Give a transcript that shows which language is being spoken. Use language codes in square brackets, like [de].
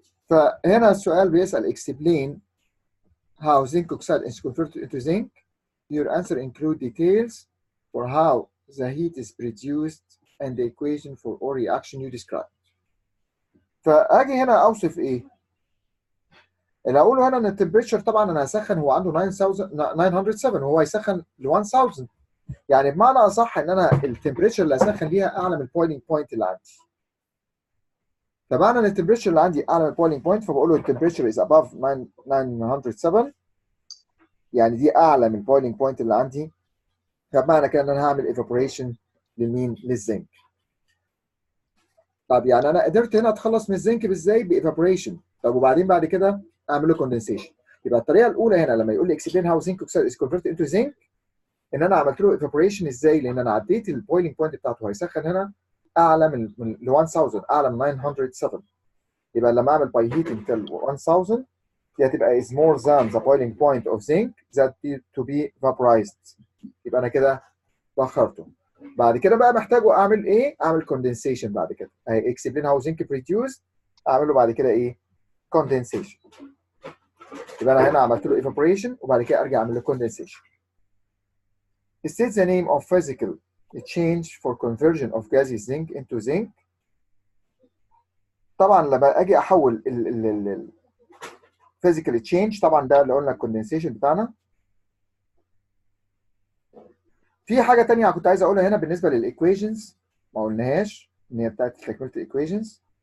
[ar] فهنا السؤال بيسأل [en] explain how zinc oxide is converted into zinc. Your answer include details for how the heat is produced and the equation for all reaction you described. [ar] فاجي هنا اوصف ايه؟ اللي اقوله هنا ان التمبريتشر طبعا انا هسخن هو عنده 907 وهو هيسخن ل 1000. يعني بمعنى اصح ان انا التمبريتشر اللي هسخن ليها اعلى من البويلنج بوينت اللي عندي. فمعنى ان التمبريتشر اللي عندي اعلى من البويلنج بوينت فبقول له التمبريتشر از اباف 907، يعني دي اعلى من البويلنج بوينت اللي عندي. فبمعنى كده ان انا هعمل ايفابوريشن لمين؟ للزنك. طب يعني انا قدرت هنا اتخلص من الزنك ازاي؟ بايفابوريشن. طب وبعدين بعد كده اعمل له كوندنسيشن. يبقى الطريقه الاولى هنا لما يقول لي اكسبلين هاو زنك اوكسيد از كونفرتد انتو زنك، ان انا عملت له ايفابوريشن ازاي؟ لان انا عديت البويلنج بوينت بتاعته هيسخن هنا اعلى من 1000، اعلى من 907. يبقى لما اعمل باي هيتنج تل 1000 دي هتبقى [en] is more than the boiling point of zinc that to be vaporized. [ar] يبقى انا كده بخرته. بعد كده بقى محتاجه اعمل ايه؟ اعمل كوندنسيشن. بعد كده اكسبلين هاو زنك بريديوس، اعمل له بعد كده ايه؟ كوندنسيشن. يبقى انا هنا عملت له ايفابوريشن وبعد كده ارجع اعمل له كوندنسيشن. [en] State the name of physical change for conversion of gaseous zinc into zinc. [ar] طبعا لما اجي احول ال physical change، طبعا ده اللي قلنا الكوندنسيشن بتاعنا. في حاجه ثانيه كنت عايز اقولها هنا بالنسبه للايكويشنز ما قلناهاش، ان هي بتاعت تكمله الايكويشنز.